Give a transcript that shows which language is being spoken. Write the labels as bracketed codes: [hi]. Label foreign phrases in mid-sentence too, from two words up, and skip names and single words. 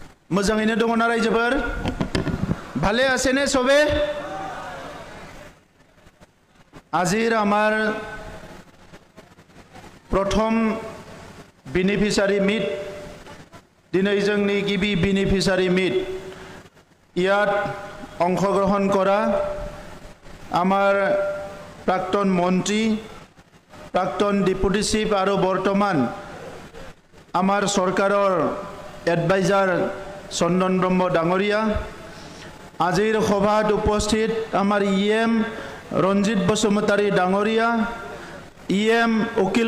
[brx] मोजाङैनो दङ ना रायजोफोर [as] ভালে আছেনে সবে আজিৰ আমাৰ প্ৰথম [en] beneficiary meet [brx] দিनै जोंनि गिबि बेनिफिशियारि [as] মিট ইয়াত অংশগ্ৰহণ কৰা আমাৰ প্ৰাক্তন মন্ত্ৰী প্ৰাক্তন [en] deputy chief [as] আৰু বৰ্তমান আমাৰ চৰকাৰৰ এডভাইজাৰ চন্দন ব্ৰহ্ম ডাঙৰীয়া আজিৰ সভাত উপস্থিত আমাৰ ইএম ৰঞ্জিত বসুমতাৰী ডাঙৰীয়া ইএম উকিল